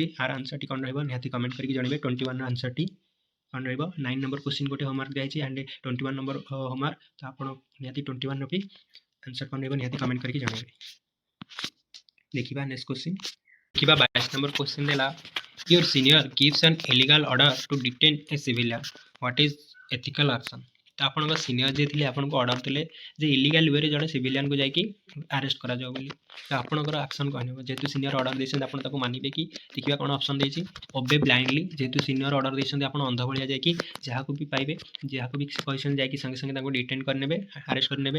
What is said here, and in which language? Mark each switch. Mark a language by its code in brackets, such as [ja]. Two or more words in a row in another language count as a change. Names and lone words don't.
[or] ଆର ଆନ୍ସରଟି କ'ଣ ରହିବ ନିହାତି କମେଣ୍ଟ କରିକି ଜଣାଇବେ। 21ର ଆନ୍ସରଟି କ'ଣ ରହିବ? 9 [en] number question [or] ଗୋଟେ ହୋମୱାର୍କ ଦିଆଯାଇଛି [en] and 21 number homework, [or] ତ ଆପଣ ନିହାତି 21ର ବି ଆନ୍ସର କ'ଣ ରହିବ ନିହାତି କମେଣ୍ଟ କରିକି ଜଣାଇବେ। [en] ଦେଖିବା next question. [or] ଦେଖିବା 22 ନମ୍ବର କ୍ୱେଶ୍ଚିନ୍ ଦେଲା, [en] your senior gives an illegal order to detain a civilian, what is ethical action? [or] ତ ଆପଣଙ୍କ ସିନିୟର ଯିଏ ଥିଲେ ଆପଣଙ୍କୁ ଅର୍ଡ଼ର ଥିଲେ ଯେ [en] illegal wayରେ [or] ଜଣେ ସିଭିଲିଆନକୁ ଯାଇକି ଆରେଷ୍ଟ କରାଯାଉ ବୋଲି, ତ ଆପଣଙ୍କର ଆକ୍ସନ୍ କ'ଣ ହେବ? ଯେହେତୁ ସିନିୟର ଅର୍ଡ଼ର ଦେଇଛନ୍ତି ଆପଣ ତାକୁ ମାନିବେ କି? ଦେଖିବା କ'ଣ ଅପସନ୍ ଦେଇଛି। [en] obey blindly, [or] ଯେହେତୁ ସିନିୟର ଅର୍ଡ଼ର ଦେଇଛନ୍ତି ଆପଣ ଅନ୍ଧ ଭଳିଆ ଯାଇକି ଯାହାକୁ ବି ପାଇବେ, ଯାହାକୁ ବି କହିଛନ୍ତି ଯାଇକି ସାଙ୍ଗେ ସାଙ୍ଗେ ତାଙ୍କୁ ଡିଟେନ୍ କରିନେବେ, ଆରେଷ୍ଟ କରିନେବେ।